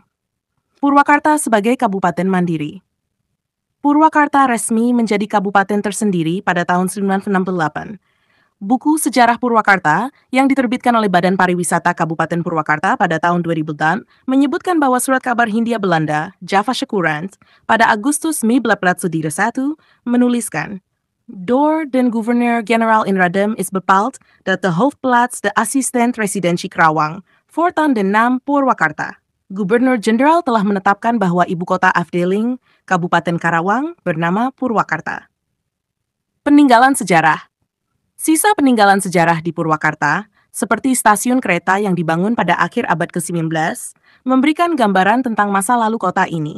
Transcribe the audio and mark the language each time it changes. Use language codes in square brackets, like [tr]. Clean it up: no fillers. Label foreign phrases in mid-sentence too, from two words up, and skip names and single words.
[id] Purwakarta sebagai kabupaten mandiri. Purwakarta resmi menjadi kabupaten tersendiri pada tahun 1968. Buku Sejarah Purwakarta yang diterbitkan oleh Badan Pariwisata Kabupaten Purwakarta pada tahun 2000 menyebutkan bahwa surat kabar Hindia Belanda, Java Secourant, pada Agustus 1931 menuliskan, [nl] Door den Gouverneur-Generaal in Radem is bepaald dat de hoofdplaats de assistent residentie Karawang voortaan de naam Purwakarta. [id] Gubernur-Jenderal telah menetapkan bahwa ibu kota afdeling Kabupaten Karawang bernama Purwakarta. Peninggalan sejarah. Sisa peninggalan sejarah di Purwakarta, seperti stasiun kereta yang dibangun pada akhir abad ke-19, memberikan gambaran tentang masa lalu kota ini.